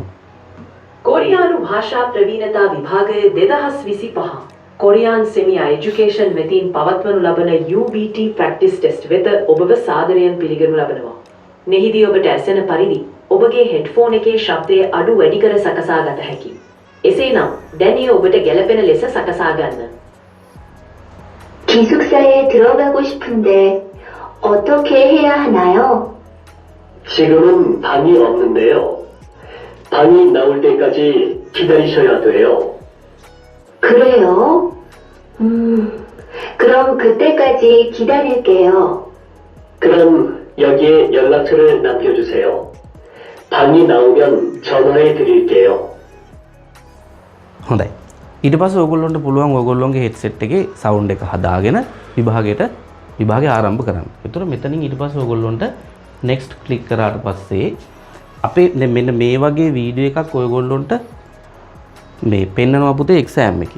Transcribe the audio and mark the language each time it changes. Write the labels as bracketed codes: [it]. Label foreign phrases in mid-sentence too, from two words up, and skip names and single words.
[si] කොරියානු භාෂා ප්‍රවීණතා විභාගය 2025 කොරියාන් සෙමියා එජුකේෂන් වෙතින් පවත්වනු ලබන UBT [en] practice test [si] වෙත ඔබව සාදරයෙන් පිළිගනු ලබනවා. මෙහිදී ඔබට ඇසෙන පරිදි ඔබගේ හෙඩ්ෆෝන් එකේ ශබ්දය අඩු වැඩි කර සකසා ගත හැකියි. එසේනම් දැන් එය ඔබට ගැළපෙන ලෙස සකසා ගන්න. [ko] 기숙사에 들어가고 싶은데 어떻게 해야 하나요? 지금은 방이 없는데요. 방이 나올 때까지 기다리셔야 돼요. 그래요? 그럼 그때까지 기다릴게요. 그럼 여기에 연락처를 남겨주세요. 방이 나오면 전화해 드릴게요. [si] හොඳයි. ඊට පස්සේ ඔයගොල්ලන්ට පුළුවන් ඔයගොල්ලන්ගේ හෙඩ්සෙට් එකේ සවුන්ඩ් එක හදාගෙන විභාගය ආරම්භ කරන්න. ඒතර මෙතනින් ඊට පස්සේ ඔයගොල්ලන්ට [en] next click [si] කරාට පස්සේ අපේ මෙන්න මේ වගේ වීඩියෝ එකක් ඔයගොල්ලන්ට මේ පෙන්නනවා පුතේ එක්සෑම් එකේ.